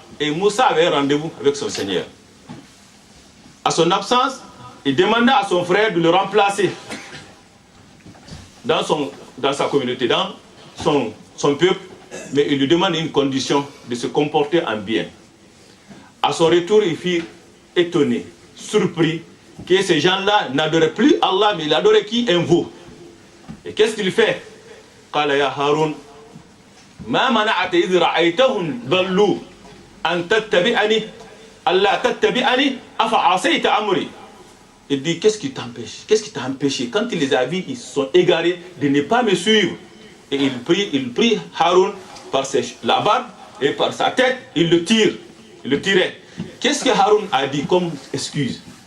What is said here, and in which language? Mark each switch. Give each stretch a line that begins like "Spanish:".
French: Et Moussa avait rendez-vous avec son Seigneur. À son absence, il demanda à son frère de le remplacer dans sa communauté, dans son peuple, mais il lui demande une condition, de se comporter en bien. À son retour, il fut étonné, surpris, que ces gens-là n'adoraient plus Allah, mais ils adoraient qui? Un veau. Et qu'est-ce qu'il fait?
Arabic: قال يا هارون ما منعت إذ رأيتهم ضلوا أن تتبعني ألا تتبعني أفعصيت أمري.
French: Il dit, qu'est-ce qui t'empêche? Qu'est-ce qui t'a empêché? Quand il les a vus, ils se sont égarés de ne pas me suivre. Et il prit Haroun par la barbe et par sa tête, il le tirait. Qu'est-ce que Haroun a dit comme excuse?